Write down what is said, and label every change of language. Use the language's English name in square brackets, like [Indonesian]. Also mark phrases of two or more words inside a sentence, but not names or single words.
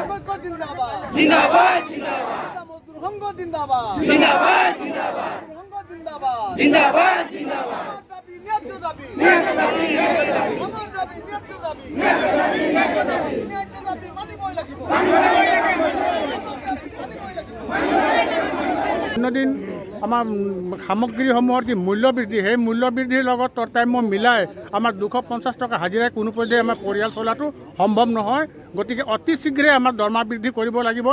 [Bangla] ঐক্য জিন্দাবাদ জিন্দাবাদ জিন্দাবাদ মজদুর সংঘ জিন্দাবাদ জিন্দাবাদ জিন্দাবাদ মজদুর সংঘ জিন্দাবাদ জিন্দাবাদ জিন্দাবাদ আমার দাবি ন্যায্য দাবি ন্যায্য দাবি ন্যায্য দাবি আমার দাবি ন্যায্য দাবি ন্যায্য দাবি ন্যায্য দাবি [Assamese] ন্যায্য দাবি মানিবই লাগিব অন্যদিন আমাৰ সামগ্ৰীসমূহৰ যি মূল্য বৃদ্ধি সেই মূল্য বৃদ্ধিৰ লগত তৰতাম্য মিলাই আমাৰ 250 টকা হাজিৰাই কোনো পৰ্যায়ে আমাৰ পৰিয়াল চলাটো সম্ভৱ নহয়। গতিকে অতি শীঘ্ৰে আমাৰ দৰমহা বৃদ্ধি কৰিব লাগিব।